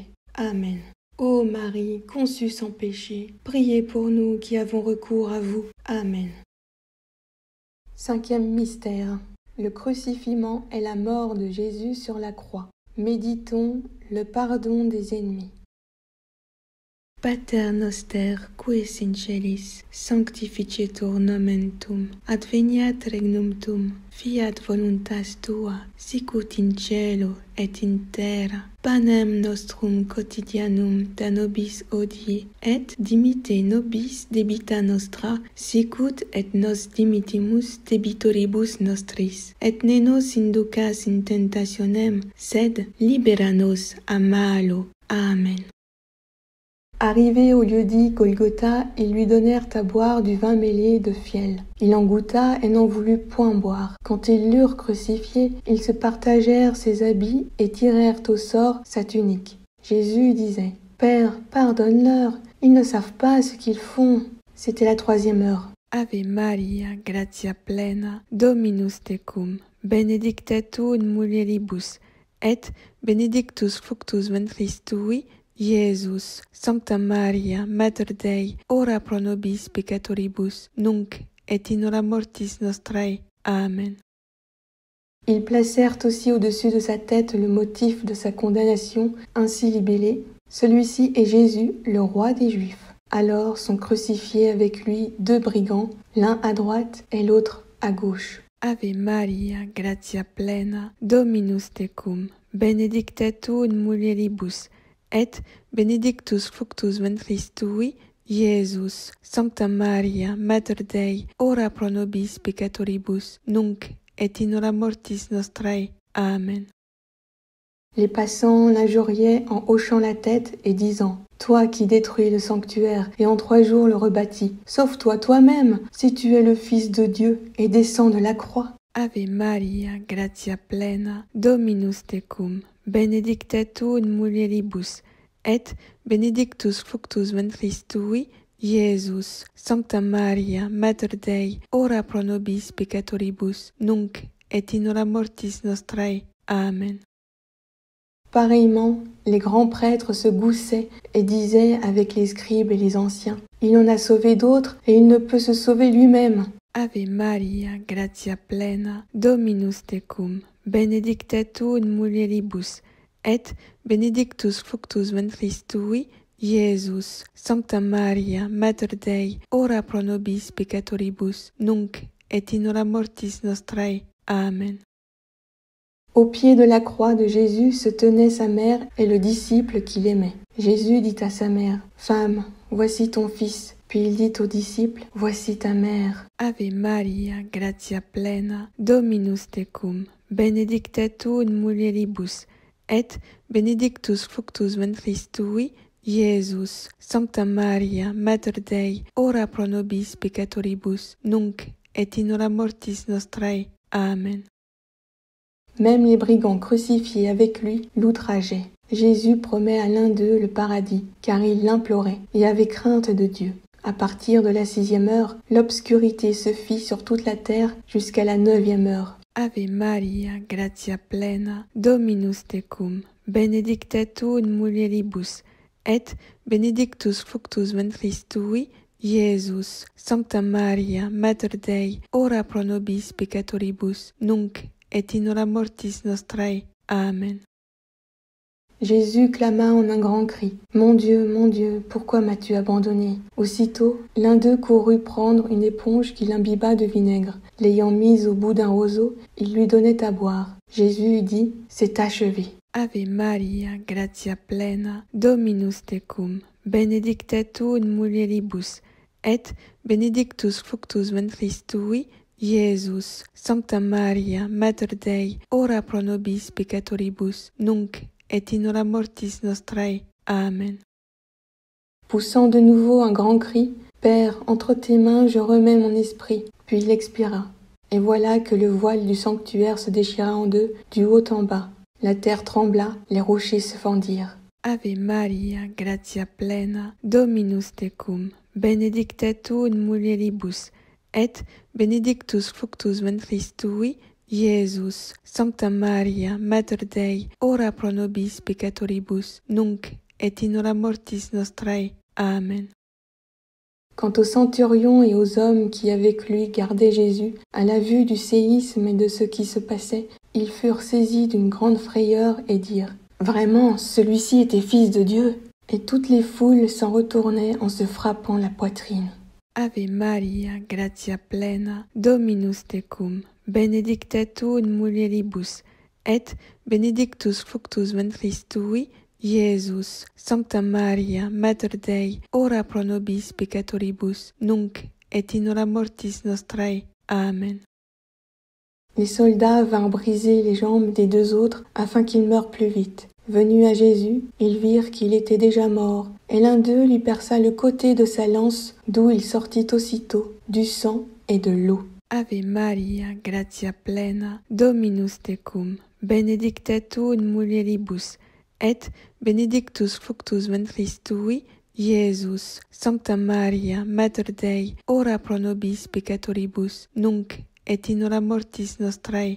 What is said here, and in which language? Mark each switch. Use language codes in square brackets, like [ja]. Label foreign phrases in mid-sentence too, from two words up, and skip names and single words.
[la] Amen. [fr] Ô Marie, conçue sans péché, priez pour nous qui avons recours à vous. Amen. Cinquième mystère. Le crucifixion et la mort de Jésus sur la croix. Méditons le pardon des ennemis. [la] Pater noster, qui es in celis, sanctificetur nomen tuum, adveniat regnum tuum, fiat voluntas tua, sicut in cielo et in terra. Panem nostrum quotidianum da nobis hodie, et dimitte nobis debita nostra, sicut et nos dimittimus debitoribus nostris. Et ne nos inducas in tentationem, sed libera nos a malo. Amen. [fr] Arrivé au lieu-dit Golgotha, ils lui donnèrent à boire du vin mêlé de fiel. Il en goûta et n'en voulut point boire. Quand ils l'eurent crucifié, ils se partagèrent ses habits et tirèrent au sort sa tunique. Jésus disait : « Père, pardonne-leur, ils ne savent pas ce qu'ils font. » C'était la 3e heure. [la] Ave Maria, gratia plena, Dominus tecum, benedicta tu in mulieribus, et benedictus fructus ventris tui, Iesus. Sancta Maria, Mater Dei, ora pro nobis peccatoribus, nunc et in hora mortis nostrae. Amen. [fr] Ils placèrent aussi au-dessus de sa tête le motif de sa condamnation, ainsi libellé : « Celui-ci est Jésus, le roi des Juifs. » Alors sont crucifiés avec lui 2 brigands, l'un à droite et l'autre à gauche. [la] Ave Maria, gratia plena, Dominus tecum, benedicta tu in mulieribus, et benedictus fructus ventris tui, Iesus. Sancta Maria, Mater Dei, ora pro nobis peccatoribus, nunc et in hora mortis nostrae. Amen. [fr] Les passants l'injuriaient en hochant la tête et disant : « Toi qui détruis le sanctuaire et en 3 jours le rebâtis, sauve-toi toi-même, si tu es le Fils de Dieu, et descends de la croix. » [la] Ave Maria, gratia plena, Dominus tecum, benedicta tu in mulieribus, et benedictus fructus ventris tui, Iesus. Sancta Maria, Mater Dei, ora pro nobis peccatoribus, nunc et in hora mortis nostrae. Amen. [fr] Pareillement, les grands prêtres se goussaient et disaient avec les scribes et les anciens : « Il en a sauvé d'autres et il ne peut se sauver lui-même. » [la] Ave Maria, gratia plena, Dominus tecum, benedicta tu in mulieribus, et benedictus fructus ventris tui, Iesus. Sancta Maria, Mater Dei, ora pro nobis peccatoribus, nunc et in hora mortis nostrae. Amen. [fr] Au pied de la croix de Jésus se tenait sa mère et le disciple qu'il aimait. Jésus dit à sa mère : « Femme, voici ton fils. » Puis il dit aux disciples : « Voici ta mère. » [la] Ave Maria, gratia plena, Dominus tecum, benedicta tu in mulieribus, et benedictus fructus ventris tui, Iesus. Sancta Maria, Mater Dei, ora pro nobis peccatoribus, nunc et in hora mortis nostrae. Amen. [fr] Même les brigands crucifiés avec lui l'outrageaient. Jésus promet à l'un d'eux le paradis, car il l'implorait et avait crainte de Dieu. À partir de la 6e heure, l'obscurité se fit sur toute la terre jusqu'à la 9e heure. [la] Ave Maria, gratia plena, Dominus tecum, benedicta tu in mulieribus, et benedictus fructus ventris tui, Iesus. Sancta Maria, Mater Dei, ora pro nobis peccatoribus, nunc et in hora mortis nostrae. Amen. [fr] Jésus clama en un grand cri : « Mon Dieu, pourquoi m'as-tu abandonné ?» Aussitôt, l'un d'eux courut prendre une éponge qu'il imbiba de vinaigre. L'ayant mise au bout d'un roseau, il lui donnait à boire. Jésus dit : « C'est achevé. » [la] Ave Maria, gratia plena, Dominus tecum, benedicta tu in mulieribus, et benedictus fructus ventris tui, Iesus. Sancta Maria, Mater Dei, ora pro nobis peccatoribus, nunc et in hora mortis nostrae. Amen. [fr] Poussant de nouveau un grand cri : « Père, entre tes mains je remets mon esprit. » Puis il expira. Et voilà que le voile du sanctuaire se déchira en deux, du haut en bas. La terre trembla, les rochers se fendirent. [la] Ave Maria, gratia plena, Dominus tecum, benedicta tu in mulieribus, et benedictus fructus ventris tui, Iesus. Sancta Maria, Mater Dei, ora pro nobis peccatoribus, nunc et in hora mortis nostrae. Amen. [fr] Quant aux centurions et aux hommes qui avec lui gardaient Jésus, à la vue du séisme et de ce qui se passait, ils furent saisis d'une grande frayeur et dirent « Vraiment, celui-ci était fils de Dieu !» Et toutes les foules s'en retournaient en se frappant la poitrine. [la] Ave Maria, gratia plena, Dominus tecum, benedicta tu in mulieribus, et benedictus fructus ventris tui, Iesus. Sancta Maria, Mater Dei, ora pro nobis peccatoribus, nunc et in hora mortis nostrae. Amen. [fr] Les soldats vinrent briser les jambes des deux autres afin qu'ils meurent plus vite. Venus à Jésus, ils virent qu'il était déjà mort, et l'un d'eux lui perça le côté de sa lance, d'où il sortit aussitôt du sang et de l'eau. [la] Ave Maria, gratia plena, Dominus tecum, benedicta tu in mulieribus, et benedictus fructus ventris tui, Iesus. Sancta Maria, Mater Dei, ora pro nobis peccatoribus, nunc et in hora mortis nostrae.